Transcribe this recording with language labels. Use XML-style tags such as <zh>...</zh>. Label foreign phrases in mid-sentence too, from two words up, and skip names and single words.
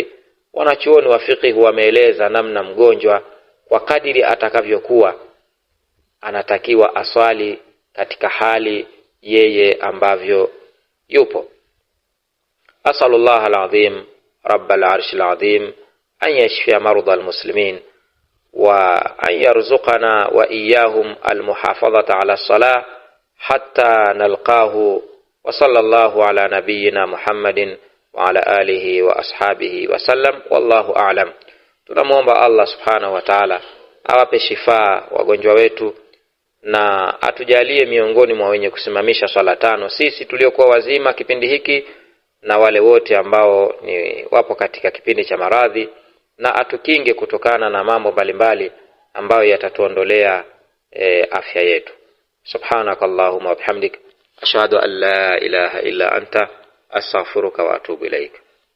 <sw>Wanachuoni wa fiqh wameeleza namna mgonjwa kwa kadiri atakavyokuwa anatakiwa aswali katika hali yeye ambavyo yupo.</sw> <ar>أسأل الله العظيم رب العرش العظيم أن يشفي مرضى المسلمين وأن يرزقنا وإياهم المحافظة على الصلاة حتى نلقاه، وصلى الله على نبينا محمد وعلى آله وأصحابه وسلم. والله أعلم.</ar> <sw>Tunamuomba Allah</sw> <ar>سبحانه وتعالى</ar> <sw>awape shifaa wagonjwa wetu na atujalie miongoni mwa wenye kusimamisha swala tano, sisi tuliokuwa wazima kipindi hiki na wale wote ambao ni wapo katika kipindi cha maradhi, na atukinge kutokana na mambo mbalimbali ambayo yatatuondolea afya yetu.</sw> <ar>سبحانك اللهم وبحمدك أشهد أن لا إله إلا أنت أستغفرك وأتوب إليك.</ar>